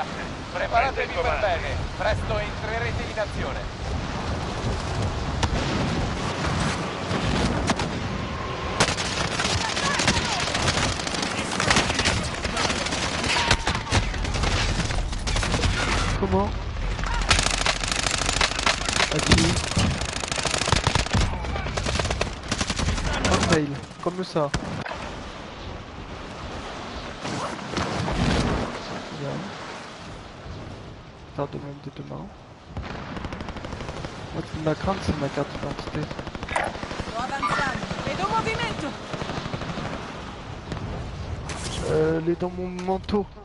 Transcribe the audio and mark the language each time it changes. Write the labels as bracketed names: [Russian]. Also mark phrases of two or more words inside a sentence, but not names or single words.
[Italian] Preparatevi per bene. Presto entrerete in azione. [French] Comment? À qui? Un mail, comme ça. Bien. Carte de membre de demain. Moi, ce qui m'a crainte, c'est ma carte d'identité. [Italian] Sto avanzando. Vedo un movimento. [French] Elle est dans mon manteau.